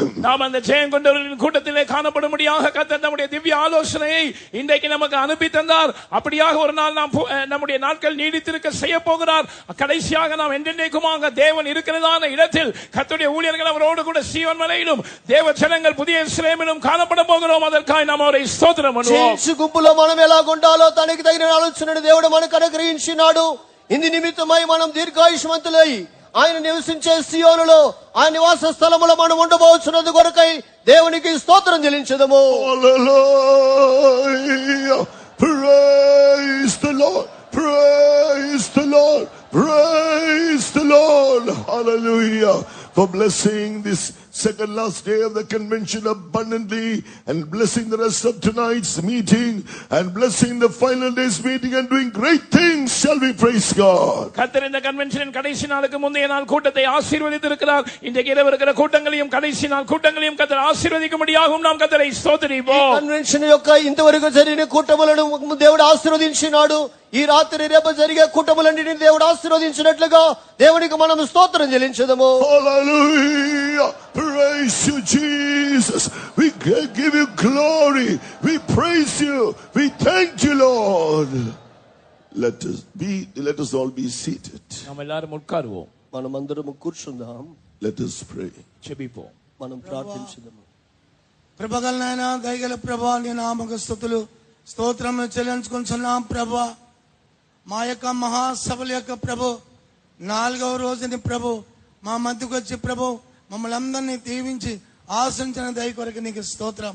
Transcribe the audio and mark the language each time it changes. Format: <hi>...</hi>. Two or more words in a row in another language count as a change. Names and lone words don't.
<ta>நாம் அந்த ஜெயம் கொண்டவர்களின் கூட்டத்திலே காணப்படும்படியாக கர்த்தர் நம்முடைய திவ்ய ஆலோசனையை இன்றைக்கு நமக்கு அனுப்பி தந்தார். அப்படியாக ஒரு நாள் நாம் நம்முடைய நாட்கள் நீடித்திருக்க செய்ய போகிறார். கடைசியாக நாம் என்றென்றைக்குமாக தேவன் இருக்கிறதான இடத்தில் கர்த்தருடைய ஊழியர்கள் அவரோடு கூட சீயோன் மலையிலும் தேவ ஜனங்கள் புதிய எருசலேமிலும் காணப்பட போகிறோம். அதற்காக நாம் அவரை ஸ்தோத்திரம் பண்ணுவோம்.</ta> <te>చర్చి గుంపులో మనం ఎలా కొండాలో తనకి తగిన ఆలోచనను దేవుడు మనకు అనుగ్రహించినాడు. ఇందు నిమిత్తమై మనం దీర్ఘాయుష్మంతులై ఆయన నివసించే సియోనులో ఆయన నివాస స్థలములో మనం ఉండబోతున్నది కొరకై దేవునికి స్తోత్రం చెల్లించదము.</te> <en>Hallelujah. Praise the Lord. Praise the Lord. Praise the Lord. Hallelujah. For blessing this second last day of the convention abundantly, and blessing the rest of tonight's meeting, and blessing the final day's meeting, and doing great things. Shall we praise God?</en> <ta>கர்த்தர் இந்த கன்வென்ஷனின் கடைசி நாளுக்கு முந்தைய நாள் கூட்டத்தை ஆசீர்வதித்திருக்கிறார். இன்றைக்கு இரவு இருக்கிற கூட்டங்களையும் கடைசி நாள் கூட்டங்களையும் கர்த்தர் ஆசீர்வதிக்கும்படியாகவும் நாம் கர்த்தரை ஸ்தோத்திரிப்போம்.</ta> <te>కన్వెన్షన్ యొక్క ఇంతవరకు జరిగిన కూటములను దేవుడు ఆశీర్వదించినాడు. ఈ రాత్రి రేపు జరిగే కూటములన్నిటిని దేవుడు ఆశీర్వదించినట్లుగా దేవునికి మనం స్తోత్రం చెల్లించదము.</te> <en>Hallelujah. Praise you, Jesus. We give you glory. We praise you. We thank you, Lord. Let us all be seated.</en> <ta>நாம் எல்லாரும் உட்காருவோம்.</ta> <te>మనమందరం కూర్చుందాం.</te> <en>Let us pray.</en> <ta>జెబిపోం.</ta> <te>మనం ప్రార్థించుదాము. ప్రభగలనైనా దయగల ప్రభా నీ నామకు స్తుతులు స్తోత్రములు చెల్లించుకుంటున్నాం ప్రభా. మా యొక్క మహాసభల యొక్క ప్రభు 4వ రోజుని ప్రభు మా మధ్యకు వచ్చి ప్రభు మమ్మల్ని అందరినీ దీవించి ఆశించిన దయ కొరకు నీకు స్తోత్రం.</te>